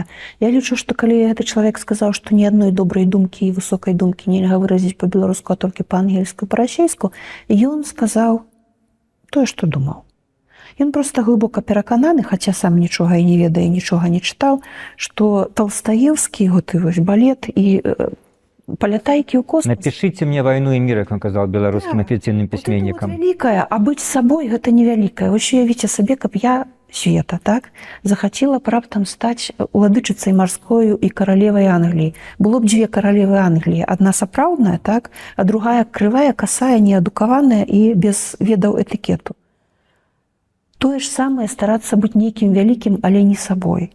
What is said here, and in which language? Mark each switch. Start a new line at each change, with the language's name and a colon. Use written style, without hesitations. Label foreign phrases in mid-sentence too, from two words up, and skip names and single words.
Belarusian: Я лічу, што калі гэты чалавек сказаў, што ні адной добрай думкі і высокай думкі нельга выразіць па-беларуску, а толькі па-ангельску і па-расейску, ён сказаў тое, што думаў. Ён проста глыбока перакананы, хаця сам нічога і не ведае, нічога не чытаў, што Толстаевскі, гэты вось балет і «Полетайки у космос».
Russian: Напишите мне «Войну и мир», как он сказал белорусским официальным письменникам. Вот это вот великое, а быть собой – это невеликое. Вы уявите себе,
Belarusian: каб я, Света, так, захотела б раптам стаць уладычыцай марскою і каралевай Англіі. Было б 2 каралевы Англіі. Адна сапраўдная, так, а другая крывая, касая, неадукаваная і без ведаў этыкету. Тое ж самае старацца быць нейкім вялікім, але не сабой.